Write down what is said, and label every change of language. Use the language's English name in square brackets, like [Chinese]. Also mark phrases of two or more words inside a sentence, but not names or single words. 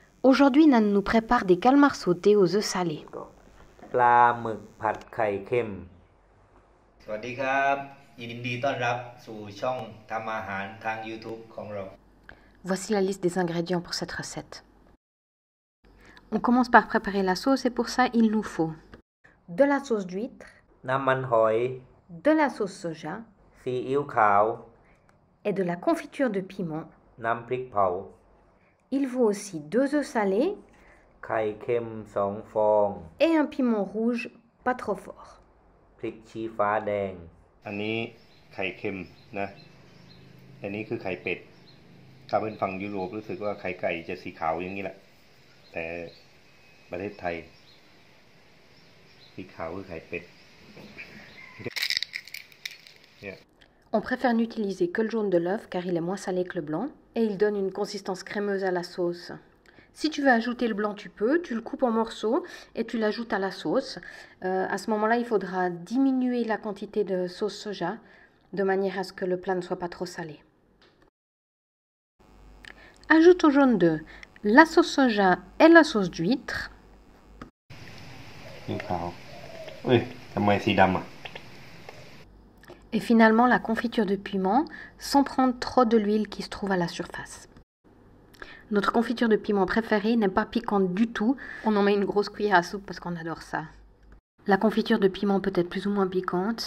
[French] Aujourd'hui, Nan nous prépare des calmars sautés aux œufs salés. [Thai] ปลาหมึกผัดไข่เค็มสวัสดีครับยินดีต้อนรับสู่ช่องทำอาหารทาง YouTube ของเรา [French] Voici la liste des ingrédients pour cette recette. On commence par préparer la sauce et pour ça, il nous faut de la sauce d'huître, [Thai] น้ำมันหอย [French] de la sauce soja [Thai] ซีอิ๊วขาว [French] et de la confiture de piment. [Thai] น้ำพริกเผา [French] Il faut aussi 2 œufs salés [Thai] ไข่เค็ม2 ฟอง [French] et un piment rouge pas trop fort. [Thai] พริกชี้ฟ้าแดง อันนี้ไข่เค็มนะอันนี้คือไข่เป็ดถ้าเป็นฝั่งยุโรปรู้สึกว่าไข่ไก่จะสีขาวอย่างนี้แหละแต่ประเทศไทยสีขาวคือไข่เป็ด [French] On préfère n'utiliser que le jaune de l'œuf car il est moins salé que le blanc et il donne une consistance crémeuse à la sauce. Si tu veux ajouter le blanc, tu peux, tu le coupes en morceaux et tu l'ajoutes à la sauce. À ce moment-là, il faudra diminuer la quantité de sauce soja de manière à ce que le plat ne soit pas trop salé. Ajoute au jaune d'œuf la sauce soja et la sauce d'huître. [Thai] สีขาวทำไมสีดำอ่ะ [French] Et finalement, la confiture de piment sans prendre trop de l'huile qui se trouve à la surface. Notre confiture de piment préférée n'est pas piquante du tout. On en met une grosse cuillère à soupe parce qu'on adore ça. La confiture de piment peut être plus ou moins piquante.